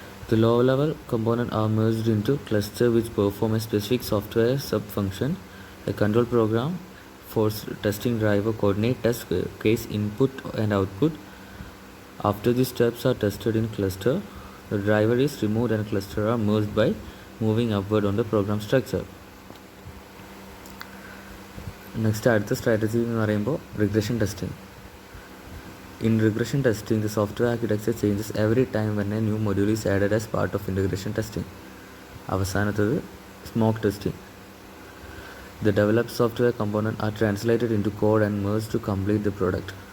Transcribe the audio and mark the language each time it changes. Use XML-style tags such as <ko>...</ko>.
<en>The low-level components are merged into cluster which perform a specific software sub-function. A control program for testing driver coordinate test case input and output. After these steps are tested in cluster, the driver is removed and cluster are merged by moving upward on the program structure.</en> <ml>Next അടുത്ത strategy എന്ന് പറയുമ്പോൾ</ml> <en>Regression testing. In regression testing the software architecture changes every time when a new module is added as part of integration testing.</en> <ml>അവസാനത്തത് smoke testing.</ml> <en>The developed software components are translated into code and merged to complete the product.</en>